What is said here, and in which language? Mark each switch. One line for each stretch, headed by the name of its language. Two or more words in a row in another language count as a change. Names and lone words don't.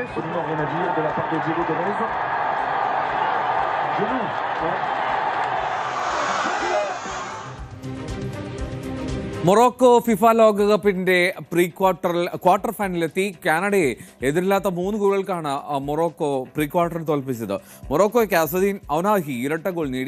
French: Absolument rien à dire de la part de Diego Gomez. Genou.
Malayalam: മൊറോക്കോ ഫിഫ ലോകകപ്പിന്റെ ക്വാർട്ടർ ഫൈനലിലെത്തി. കാനഡയെ എതിരില്ലാത്ത 3 ഗോളുകൾക്കാണ് മൊറോക്കോ പ്രീ ക്വാർട്ടറിൽ തോൽപ്പിച്ചത്. മൊറോക്കോയ്ക്ക് അസദീൻ ഔനാഹി ഇരട്ട ഗോൾ നേടി.